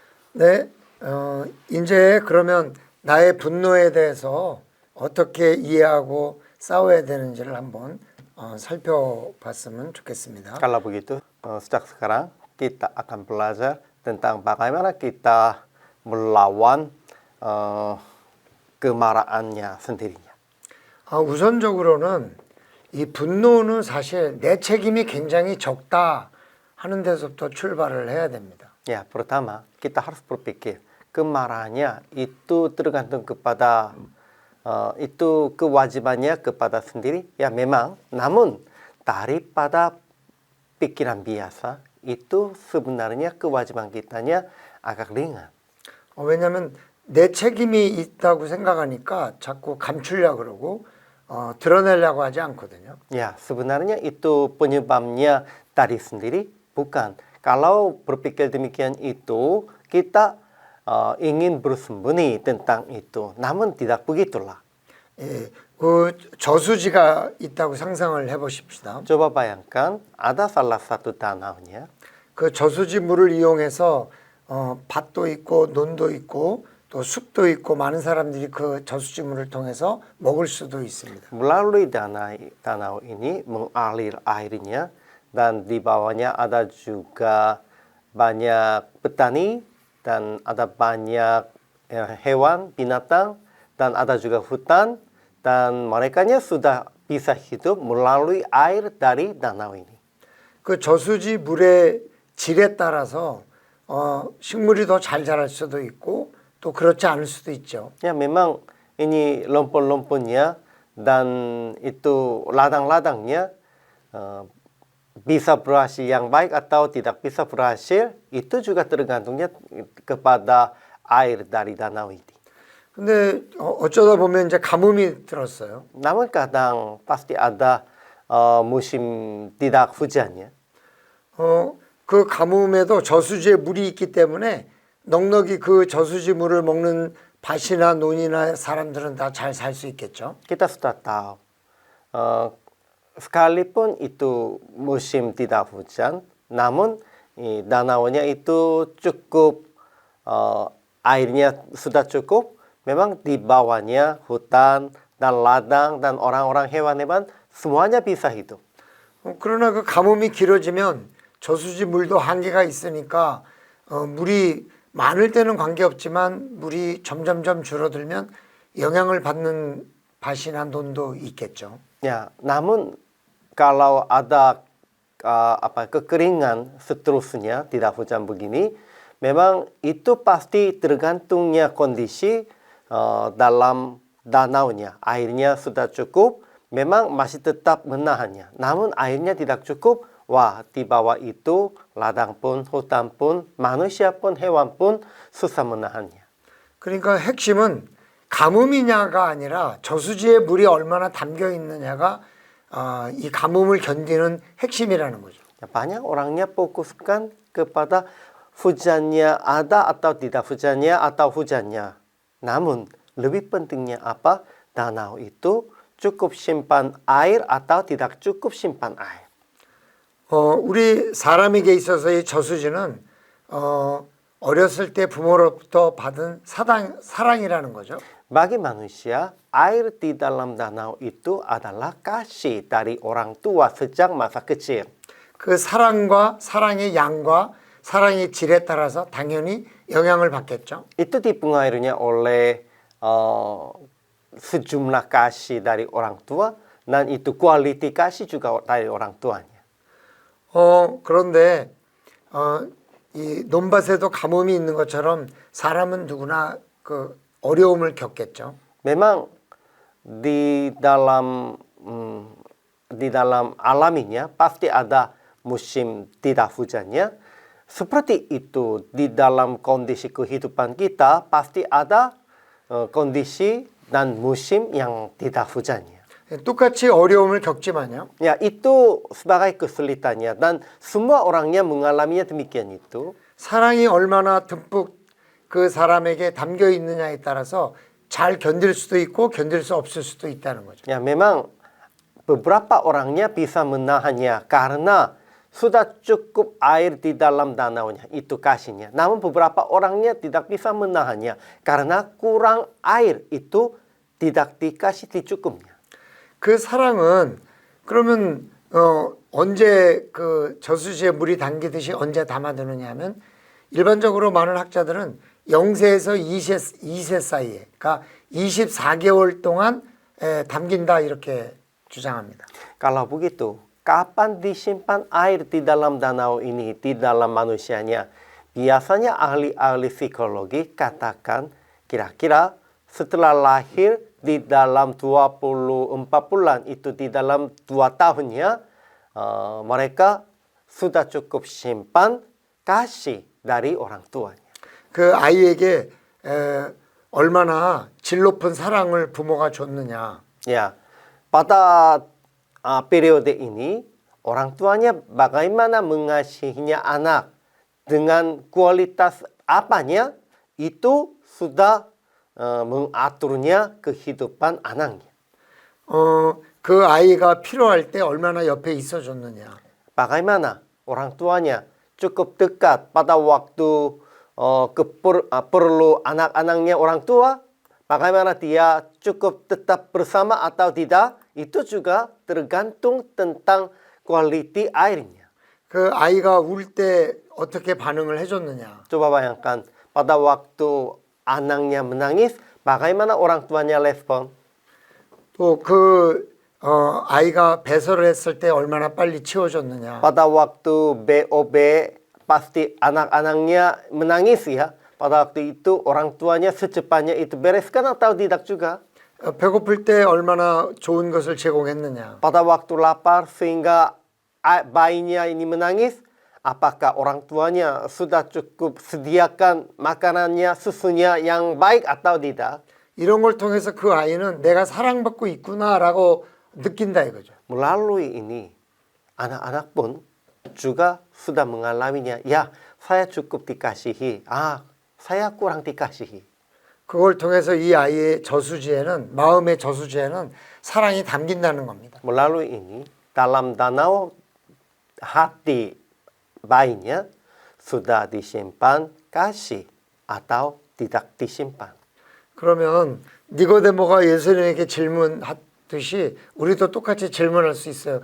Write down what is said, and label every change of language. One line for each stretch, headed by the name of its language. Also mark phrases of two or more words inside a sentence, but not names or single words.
Korean: 네, 이제 그러면 나의 분노에 대해서 어떻게 이해하고 싸워야 되는지를 한번 살펴봤으면 좋겠습니다.
Indonesian: Kalau begitu, sejak sekarang kita akan belajar tentang bagaimana kita melawan kemarahannya sendirinya.
Korean: 우선적으로는 이 분노는 사실 내 책임이 굉장히 적다 하는 데서부터 출발을 해야 됩니다.
Indonesian: Ya, pertama kita harus berpikir kemarahannya itu tergantung kepada itu kewajibannya kepada sendiri. Ya memang, namun daripada pikiran biasa itu sebenarnya kewajiban kitanya agak ringan.
Korean: 왜냐하면 내 책임이 있다고 생각하니까 자꾸 감추려고 그러고 드러내려고 하지 않거든요.
Indonesian: Ya, sebenarnya itu penyebabnya dari sendiri, bukan. Kalau berpikir demikian itu, kita ingin bersembunyi tentang itu. Namun tidak begitulah.
Korean: 예, 그 저수지가 있다고 상상을 해보십시다.
Indonesian: Coba bayangkan, ada salah satu danaunya.
Korean: 그 저수지 물을 이용해서 밭도 있고 논도 있고 또 숲도 있고 많은 사람들이 그 저수지 물을 통해서 먹을 수도 있습니다.
Indonesian: Melalui danau ini mengalir airnya dan di bawahnya ada juga banyak petani dan ada banyak hewan, binatang dan ada juga hutan dan merekanya sudah bisa hidup melalui air dari danau ini.
Korean: 그 저수지 물의 질에 따라서 식물이 더 잘 자랄 수도 있고 또 그렇지 않을 수도 있죠.
Indonesian: Ya memang ini lompon-lomponnya dan itu ladang-ladangnya bisa berhasil yang baik atau tidak bisa berhasil itu juga tergantungnya kepada air dari danau ini.
Korean: 근데 어쩌다 보면 이제 가뭄이 들었어요.
Indonesian: Namun kadang pasti ada musim tidak hujannya.
Korean: 그 가뭄에도 저수지에 물이 있기 때문에 넉넉히 그 저수지 물을 먹는 밭이나 논이나 사람들은 다 잘 살 수 있겠죠.
Indonesian: Kita sudah tahu sekalipun itu musim tidak hujan, namun danaunya itu cukup airnya sudah cukup. Memang di bawahnya hutan dan ladang dan orang-orang hewan-hewan semuanya bisa hidup.
Korean: 그러나 그 가뭄이 길어지면 저수지 물도 한계가 있으니까 물이 많을 때는 관계없지만 물이 점점점 줄어들면 영향을 받는 밭이나 논도 있겠죠.
Indonesian: Ya, namun kalau ada kekeringan seterusnya tidak hujan begini, memang itu pasti tergantungnya kondisi dalam danaunya. Airnya sudah cukup, memang masih tetap menahannya. Namun airnya tidak cukup, wah di bawah itu ladang pun, hutan pun, manusia pun, hewan pun susah menahannya.
Korean: 그러니까 핵심은 가뭄이냐가 아니라 저수지에 물이 얼마나 담겨 있느냐가 이 가뭄을 견디는 핵심이라는 거죠.
Indonesian: Banyak orangnya fokuskan kepada hujannya ada atau tidak hujannya atau hujannya. Namun lebih pentingnya apa? Danau itu cukup simpan air atau tidak cukup simpan air.
Korean: 우리 사람에게 있어서 이 저수지는 어렸을 때 부모로부터 받은 사랑이라는 거죠.
Indonesian: Bagi manusia, air di dalam danau itu adalah kasih dari orang tua sejak masa kecil.
Korean: 그 사랑과 사랑의 양과 사랑의 질에 따라서 당연히 영향을 받겠죠.
Indonesian: Itu dipengaruhinya oleh sejumlah kasih dari orang tua dan itu quality kasih juga dari orang tuanya.
Korean: 그런데 이 논밭에도 가뭄이 있는 것처럼 사람은 누구나 그 어려움을 겪겠죠.
Indonesian: Memang di dalam alaminya pasti ada musim tidak hujannya. Seperti itu di dalam kondisi kehidupan kita pasti ada kondisi dan musim yang tidak hujannya.
Korean: 똑같이 어려움을 겪지만요.
Indonesian: Ya itu sebagai kesulitannya dan semua orangnya mengalaminya demikian itu.
Korean: 사랑이 얼마나 듬뿍 그 사람에게 담겨 있느냐에 따라서 잘 견딜 수도 있고 견딜 수 없을 수도 있다는 거죠.
Indonesian: Ya memang beberapa orangnya bisa menahannya karena sudah cukup air di dalam danaunya, itu kasihnya. Namun beberapa orangnya tidak bisa menahannya karena kurang air itu tidak dikasih secukupnya.
Korean: 그 사랑은 그러면 언제 그 저수지에 물이 담기듯이 언제 담아두느냐 하면 일반적으로 많은 학자들은 0세에서 2세 사이에 그러니까 24개월 동안 담긴다 이렇게 주장합니다.
Indonesian: Kalau begitu, kapan disimpan air di dalam danau ini, di dalam manusianya? Biasanya ahli-ahli psikologi katakan kira-kira setelah lahir di dalam 24 bulan, itu di dalam 2 tahunnya, mereka sudah cukup simpan kasih dari orang tuanya.
Korean: 그 아이에게 얼마나 질 높은 사랑을 부모가 줬느냐.
Indonesian: Ya, pada periode ini orang tuanya bagaimana mengasihinya anak dengan kualitas apanya itu sudah mengaturnya kehidupan anaknya.
Korean: 그 아이가 필요할 때 얼마나 옆에 있어줬느냐.
Indonesian: Bagaimana orang tuanya cukup dekat pada waktu perlu anak-anaknya orang tua, bagaimana dia cukup tetap bersama atau tidak, itu juga tergantung tentang kualiti airnya.
Korean: 그 아이가 울 때 어떻게 반응을 해줬느냐.
Indonesian: Coba bayangkan, pada waktu anaknya menangis, bagaimana orang tuanya respon?
Korean: 또 그 아이가 배설을 했을 때 얼마나 빨리 치워줬느냐.
Indonesian: Pada waktu BOB, pasti anak-anaknya menangis ya. Pada waktu itu orang tuanya secepatnya itu bereskan atau tidak juga?
Korean: 배고플 때 얼마나 좋은 것을 제공했느냐.
Indonesian: Pada waktu lapar sehingga bayinya ini menangis, apakah orang tuanya sudah cukup sediakan makanannya, susunya yang baik atau tidak?
Korean: 이런 걸 통해서 그 아이는 내가 사랑받고 있구나라고 느낀다 이거죠.
Indonesian: Melalui ini, anak-anak pun juga sudah mengalaminya. Ya, saya cukup dikasihi. Saya kurang dikasihi.
Korean: 그걸 통해서 이 아이의 저수지에는 마음의 저수지에는 사랑이 담긴다는 겁니다.
Indonesian: Melalui ini, dalam danau hati bayinya sudah disimpan kasih atau tidak disimpan.
Korean: 그러면 니고데모가 예수님에게 질문하듯이 우리도 똑같이 질문할 수 있어요.